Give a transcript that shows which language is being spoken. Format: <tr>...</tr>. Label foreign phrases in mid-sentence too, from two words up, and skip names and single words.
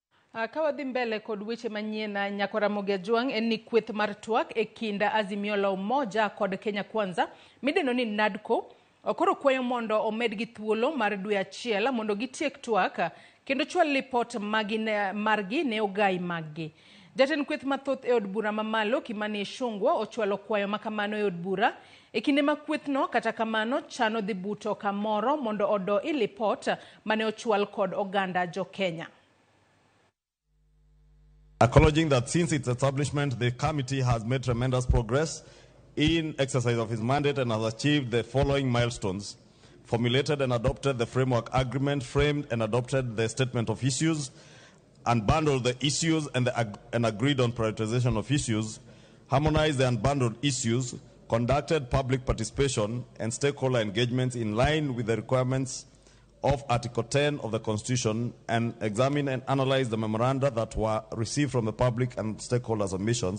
<luo>Kawadhi mbele kod weche manyien na nyako Ramogi en ni kweth mar twak e kinda Azimio la Umoja kod Kenya Kwanza mideno ni NADCO okoro kwayo mondo omed gi thuolo mar dwe achiel mondo gitiek twak kendo chwal lipot margi ne ogai maggi. Jatend kweth mathoth e od bura mamalo Kimani Ichung'wah ochwalo kwayo makamano e od bura e kinde ma kwethno kata kamano chano dhi buto kamoro mondo odo i lipot mane ochwal kod oganda jo Kenya.</luo> <en>Acknowledging that since its establishment, the committee has made tremendous progress in exercise of its mandate and has achieved the following milestones: formulated and adopted the framework agreement, framed and adopted the statement of issues, unbundled the issues and agreed on prioritization of issues, harmonized the unbundled issues, conducted public participation and stakeholder engagements in line with the requirements of Article 10 of the Constitution, and examine and analyze the memoranda that were received from the public and stakeholder submissions.</en>